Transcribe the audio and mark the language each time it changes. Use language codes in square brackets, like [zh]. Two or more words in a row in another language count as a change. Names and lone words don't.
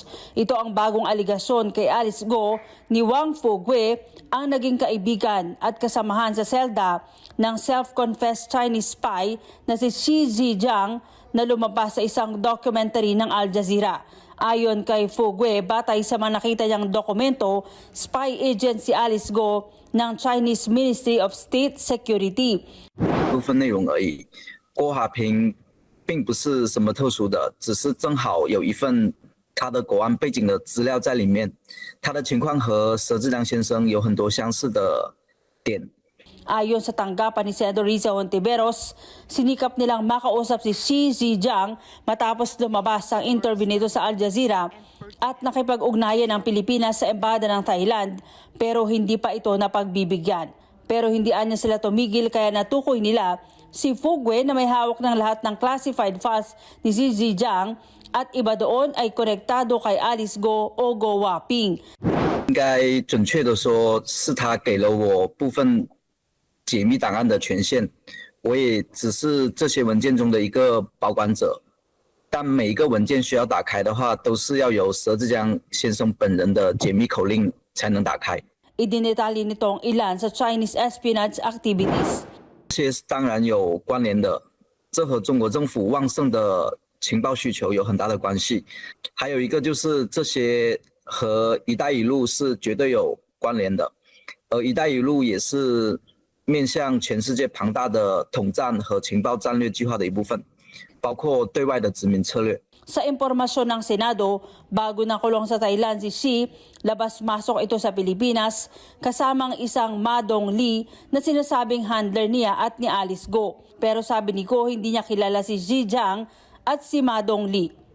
[tl] Ito ang bagong aligasyon kay Alice Go ni Wang Fugue, ang naging kaibigan at kasamahan sa selda ng [en] self-confessed Chinese spy [tl] na si Xi Ziyang na lumabas sa isang documentary ng Al Jazeera. Ayon kay Fugue, batay sa mga nakita niyang dokumento, [en] spy agent [tl] si Alice Go ng Chinese Ministry of State Security. [zh] 部分内容而已。郭华平并不是什么特殊的，只是正好有一份他的国安背景的资料在里面，他的情况和佘志良先生有很多相似的点。 [tl] Ayon sa tanggapan ni Senador Riza Hontiveros, sinikap nilang makausap si Xi Ziyang matapos lumabas ang interview nito sa Al Jazeera at nakipag-ugnayan ang Pilipinas sa embahada ng Thailand, pero hindi pa ito napagbibigyan. Pero hindi anya sila tumigil kaya natukoy nila si Fugue na may hawak ng lahat ng [en] classified files [tl] ni Xi Ziyang at iba doon ay konektado kay Alice Go o Go Aping. [zh] 应该准确的说，是他给了我部分 解密档案的权限，我也只是这些文件中的一个保管者，但每一个文件需要打开的话，都是要由佘志江先生本人的解密口令才能打开。 [tl] Idinetali nitong ilan sa [en] Chinese espionage activities. [zh] 这些当然有关联的，这和中国政府旺盛的情报需求有很大的关系。还有一个就是这些和“一带一路”是绝对有关联的，而“一带一路”也是 面向全世界庞大的统战和情报战略计划的一部分，包括对外的殖民策略。 [tl] Sa impormasyon ng Senado, bago nakulong sa Thailand si Xi, labas-masok ito sa Pilipinas kasamang isang Ma Dongli na sinasabing handler niya at ni Alice Go. Pero sabi ni Go hindi niya kilala si Xi Ziyang at si Ma Dongli.